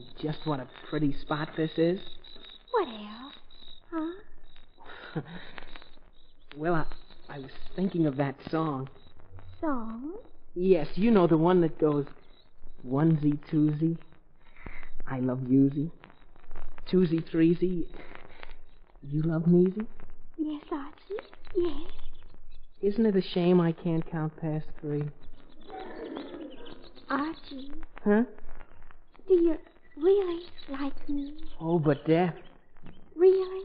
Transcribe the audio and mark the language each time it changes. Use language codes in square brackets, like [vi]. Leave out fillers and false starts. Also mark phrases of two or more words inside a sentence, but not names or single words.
[en] Just what a pretty spot this is. What else? Huh? Well, I was thinking of that song. Song? Yes, you know the one that goes, onesie, twosie, I love yousie, twosie, threesie, you love mesie? Yes, Archie, yes. Isn't it a shame I can't count past 3? Archie. Huh? Do you really like me? Oh, but deaf. Really?